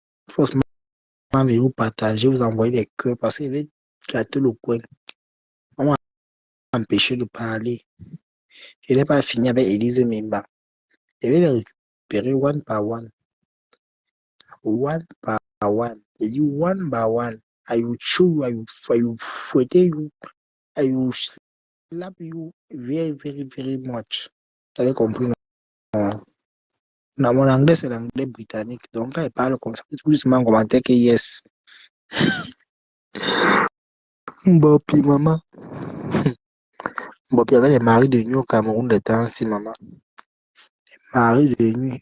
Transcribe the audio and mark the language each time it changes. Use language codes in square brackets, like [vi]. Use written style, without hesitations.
[fr] Forcément, vous partager, vous envoyer des cœurs parce qu'il va gâter le coin. On va empêcher de parler. Il n'est pas fini avec Elise Mimba. Je vais les récupérer [en] one [fr] par one. [en] One [fr] par [en] one. [fr] Et [en] you one by one. I will show you, I will [fr] fouetter [en] you, I will slap you very, very, very much. [fr] Tu avais compris, non? Non, mon anglais, c'est l'anglais britannique. Donc, quand il parle comme ça, tout doucement commenter que yes. Bon, puis maman. Bon, puis il y avait les maris de nuit au Cameroun de temps si maman. Marie de nuit.